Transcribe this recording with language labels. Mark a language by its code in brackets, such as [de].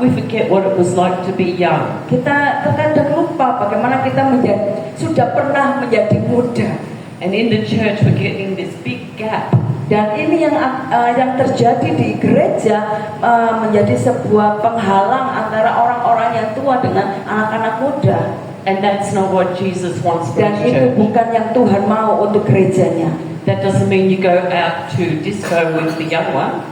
[en] we forget what it was like to be young. [id] kita terkadang lupa bagaimana kita sudah pernah menjadi muda. [en] And in the church we're getting this big gap. [id] Dan ini yang terjadi di gereja, menjadi sebuah penghalang antara orang-orang yang tua dengan anak-anak muda. [en] And that's not what Jesus wants for [id] Dan [en] his [id] itu [en] church. [id] bukan yang Tuhan mau untuk gerejanya. [en] That doesn't mean you go out to disco with the young one.